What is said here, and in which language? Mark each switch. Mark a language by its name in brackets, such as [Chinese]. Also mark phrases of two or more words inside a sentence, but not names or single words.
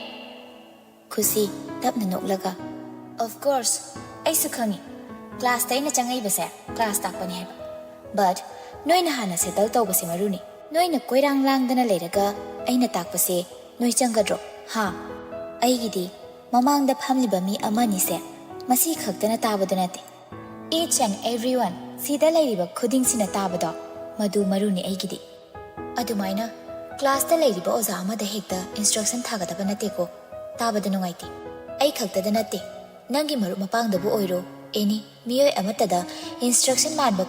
[Manipuri] ꯈꯨꯁꯤ ꯇꯞꯅ ꯅꯣꯛꯂꯒ [English] of course [Manipuri] ꯑꯩꯁꯨ ꯈꯪꯉꯤ ꯀ꯭ꯂꯥꯁꯇ ꯑꯩꯅ ꯆꯪꯉꯛꯏꯕꯁꯦ ꯀ꯭ꯂꯥꯁ ꯇꯥꯛꯄꯅꯤ ꯍꯥꯏꯕ ꯕꯠ ꯅꯣꯏꯅ ꯍꯥꯟꯅ ꯁꯦꯇꯜ ꯇꯧꯕꯁꯦ ꯃꯔꯨꯅꯤ ꯅꯣꯏꯅ ꯀꯣꯏꯔꯥꯡ ꯂꯥꯡꯗꯅ ꯂꯩꯔꯒ ꯑꯩꯅ ꯇꯥꯛꯄꯁꯦ ꯅꯣꯏ ꯆꯪꯒꯗ꯭ꯔꯣ ꯑꯩꯒꯤꯗꯤ ꯃꯃꯥꯡꯗ ꯐꯝꯂꯤꯕ ꯃꯤ ꯑꯃꯅꯤꯁꯦ ꯃꯁꯤ ꯈꯛꯇꯅ ꯇꯥꯕꯗꯨ ꯅꯠꯇꯦ [English] each and everyone [Manipuri] ꯁꯤꯗ ꯂꯩꯔꯤꯕ ꯈꯨꯗꯤꯡꯁꯤꯅ ꯇꯥꯕꯗꯣ ꯃꯗꯨ ꯃꯔꯨꯅꯤ ꯑꯩꯒꯤꯗꯤ ꯑꯗꯨꯃꯥꯏꯅ ꯀ꯭ꯂꯥꯁꯇ ꯂꯩꯔꯤꯕ ꯑꯣꯖꯥ ꯑꯃꯗ ꯍꯦꯛꯇ ꯏꯟꯁꯇ꯭ꯔꯛꯁꯟ ꯊꯥꯒꯗꯕ ꯅꯠꯇꯦꯀꯣ ꯇꯥꯕꯗ ꯅꯨꯡꯉꯥꯏꯇꯦ ꯑꯩ ꯈꯛꯇꯗ ꯅꯠꯇꯦ ꯅꯪꯒꯤ ꯃꯔꯨꯞ ꯃꯄꯥꯡꯗꯕꯨ ꯑꯣꯏꯔꯣ ꯑꯦꯅꯤ ꯃꯤꯑꯣꯏ ꯑꯃꯠꯇꯗ ꯏꯟꯁꯇ꯭ꯔꯛꯁꯟ ꯃꯥꯟꯕ